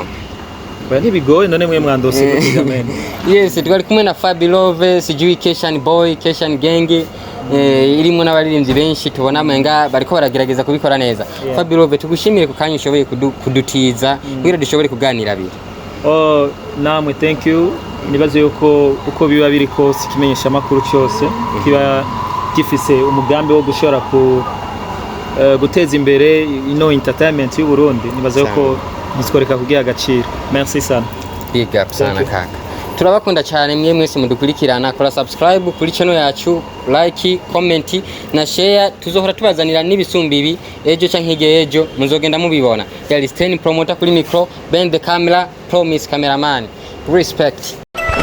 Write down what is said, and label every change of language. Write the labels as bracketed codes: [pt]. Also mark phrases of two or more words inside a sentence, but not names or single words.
[rn] Ntibigoye none mwe mwandose kutigamenye. Yes, twari kumwe na Fabulous sijui Keshan boy Keshan gang irimo n'abaririmbyi benshi tubona amenga bariko baragerageza kubikora neza. Fabulous tugushimire ku kanya ushoboye kudutiza kugira dushobore kuganira bire. Namwe [en] thank you. [rn] Nibaze yuko uko biba biri kose kimenyesha makuru cyose kiba gifise umugambi wo gushora guteza imbere ino entertainment y'u Burundi. Nibaze yuko nitworeka kugira agaciro. [sw] Merci sana. [en] Big up [sw] sana kaka. [rn] Turabakunda cyane mwese mudukurikirana, kora subscribe kuri channel yacu, like, comment na share. Tuzohora tubazanira n'ibisumbibi ejo canke hige ejo muzogenda mubibona. Yali Steny Promoter kuri micro, [en] behind the camera, Promise cameraman. Respect.